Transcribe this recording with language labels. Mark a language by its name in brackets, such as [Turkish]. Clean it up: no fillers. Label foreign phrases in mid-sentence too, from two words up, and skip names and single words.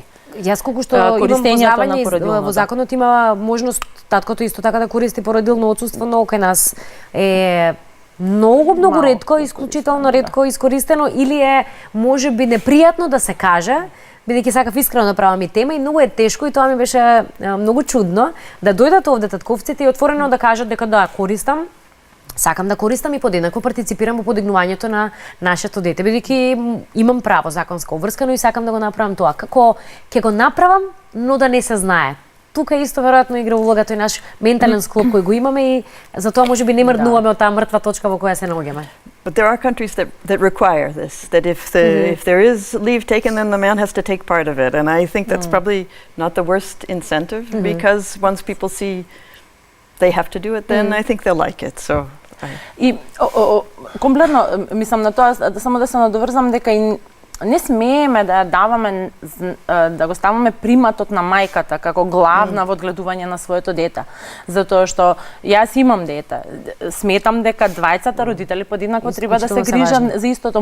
[Macedonian] Јас колку што имам познавање во законот има можност таткото исто така да користи породилно отсуство, но кај нас е многу ретко, исклучително ретко искористено или е можеби непријатно да се каже, бидејќи сакав искрено да правам и тема и многу е тешко и тоа ми беше многу чудно да дојдат овде татковците и отворено да кажат дека да користам, сакам да користам и подеднакво партиципирам во подигнувањето на нашето дете, бидејќи имам право законско обврскано и сакам да го направам тоа. Како ќе го направам, но да не се знае. Тука исто веројатно игра улога тој наш ментален склоп кој го имаме и затоа можеби не мрднуваме од таа мртва точка во која се наоѓаме. [English] But there are countries that require this, that if there is leave taken, then the man has to take part of it. And I think that's probably not the worst incentive, because once people see they have to do it, then I think they'll like it. So [Macedonian] и комплетно мислам на тоа, само да се надоврзам дека и не смееме да даваме да го ставаме приматот на мајката како главна во одгледување на своето дете. Затоа што јас имам дете. Сметам дека двајцата родители подеднакво треба да се грижат за истото.